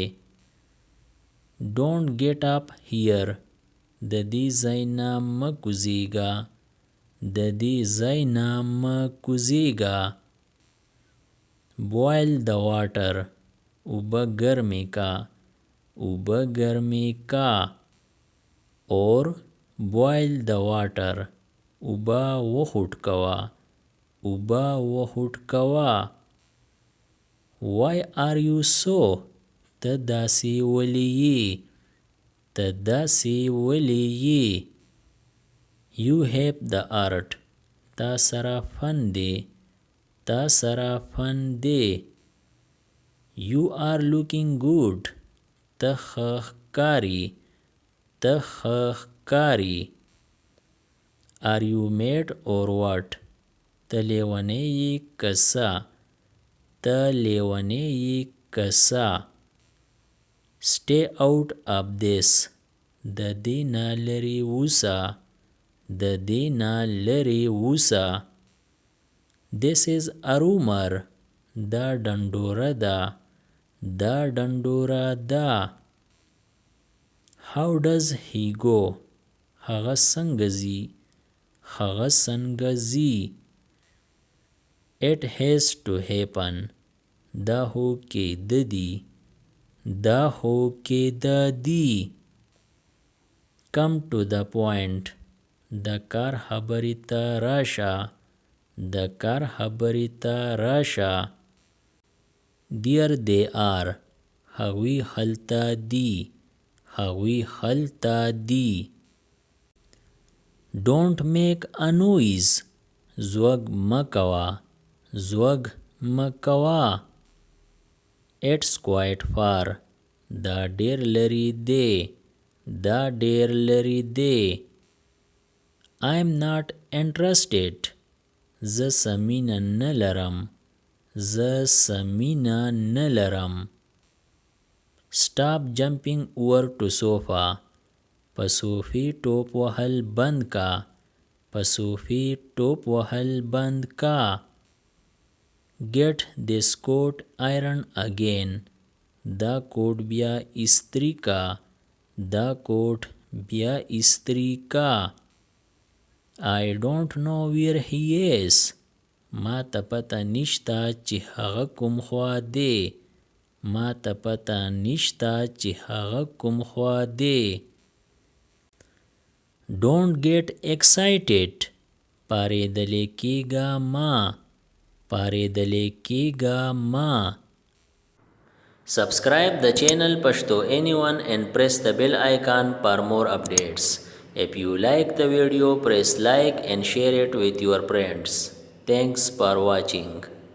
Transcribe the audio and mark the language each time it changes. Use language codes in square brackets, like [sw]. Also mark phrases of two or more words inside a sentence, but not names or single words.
[en] Don't get up here. [ps] د دې ځای نه مه کوزیږه. د دې ځای نه مه کوزیږه. [en] Boil the water. [ps] اوبه ګرمې کا. اوبه ګرمې کا. [en] Or boil the water. [ps] اوبه وخوټ کوه. اوبه وخوټ کوه. [en] Why are you so? [ps] ته داسې ولې یې. ته داسې ولې یې. [en] You have the art. [ps] تا سره فن دی. تا سره فن دی. [en] You are looking good. [ps] ته ښه ښکاري. ته ښه ښکاري. [en] Are you mad or what? [ps] ته لیونی یې که څه. ته لیونی یې که څه. [en] Stay out of this. [ps] د دې نه لرې اوسه. د دې نه لرې اوسه. [en] This is a rumor. [ps] دا ډنډوره ده. دا ډنډوره ده. [en] How does he go? [ps] هغه څنګه ځي. هغه څنګه ځي. [en] It has to happen. [ps] دا هو کېده دي. دا هو کېده دي. [en] Come to the point. [ps] د کار خبرې ته راشه. د کار خبرې ته راشه. [en] There they are. [ps] هغوی هلته دي. هغوی هلته دي. [en] Don't make a noise. [ps] زوږ مه کوه. زوږ مه کوه. [en] It's quite far. [ps] دا ډیر لرې دی. دا ډیر لرې دی. [en] I'm not interested. [ps] زه څه مینه نه لرم. زه څه مینه نه لرم. [en] Stop jumping over to sofa. [ps] په صوفې ټوپ وهل بند کا. په صوفې ټوپ وهل بند کا. [en] Get this coat iron again. [ps] دا کوټ بیا استری کا. دا کوټ بیا استری کا. [en] I don't know where he is. [ps] ما ته پته نشته چې هغه کوم خوا دی. ما ته پته نشته چې هغه کوم خوا دی. [en] Don't get excited. [ps] پارېدلې کېږه ما. پارېدلې کېږه ما. [en] Subscribe the channel Pashto Anyone and press the bell icon for more updates. If you like the video, press like and share it with your friends. Thanks for watching.